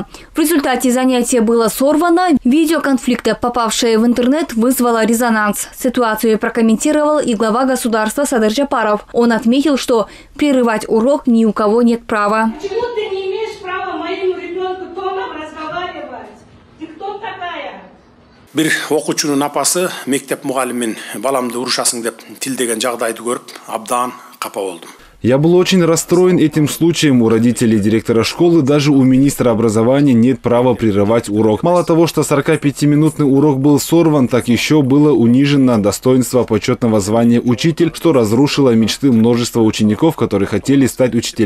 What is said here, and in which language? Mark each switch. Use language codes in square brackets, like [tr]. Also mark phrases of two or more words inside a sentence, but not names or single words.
[ru] В результате занятие было сорвано. Видео конфликта, попавшее в интернет, вызвало резонанс. Ситуацию прокомментировал и глава государства Садыр Джапаров. Он отметил, что прерывать урок ни у кого нет права. Почему ты не имеешь права моему ребенку тоном разговаривать? Ты кто такая? [ky] Bir оқучунун апасы мектеп мугалимин баламды урушасың деп тилдеген жагдайды көрүп, абдан капа болдум. [ru] Я был очень расстроен этим случаем. У родителей директора школы, даже у министра образования нет права прерывать урок. Мало того, что 45-минутный урок был сорван, так еще было унижено достоинство почетного звания учитель, что разрушило мечты множества учеников, которые хотели стать учителями.